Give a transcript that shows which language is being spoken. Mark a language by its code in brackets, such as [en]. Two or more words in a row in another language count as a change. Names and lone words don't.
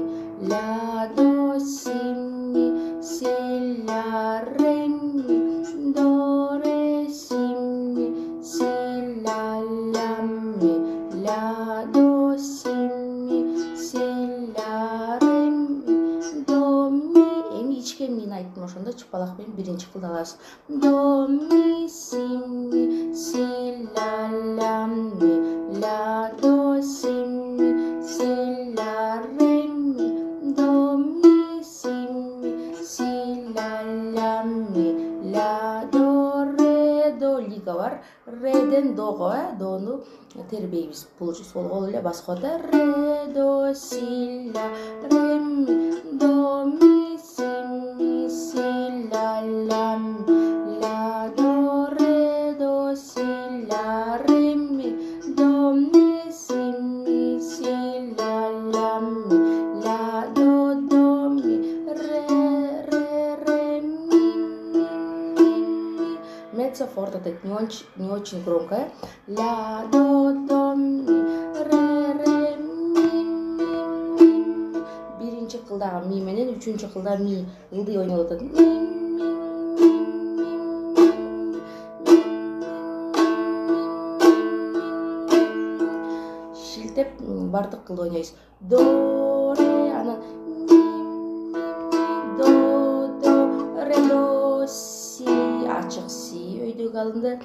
[ky] Ля, до, си, ми, ля, ре, ми. До, ре, си, ми, ля, ми. Ля, до, си, ми, ля, ре, ми. До, ми. Эми ичке мини айттым, ошондо чыпалак менен биринчи кылды алабыз. До, ми, си, ми, ля, ми. Ля, до, си, ми, ля, ре, ми. До, ми, си, ми, ля, ми. Ля, до, ре, до лига бар. Реден дого, дону тербейбиз. Бул сол кол эле басып коет. Ре, до, си, ля, ре, ми. До, ми, си, ми, ля, ми. Ля, до, ре, до, си, ля, ре, ми. До, ми, си, ми, ля, ми. Ля, до, ми. Ре, ми. [it] mezzo forte, [ru] так не очень громко. [ky] Ля, до, ми. Ре, ми. Биринчи кылдагы ми менен үчүнчү кылда ми ылдый ойнолуп атат. Шилтеп бардык кылды ойнойбуз. До, ре, анан до, ре, до, си, ачык си өйдөгө алынды.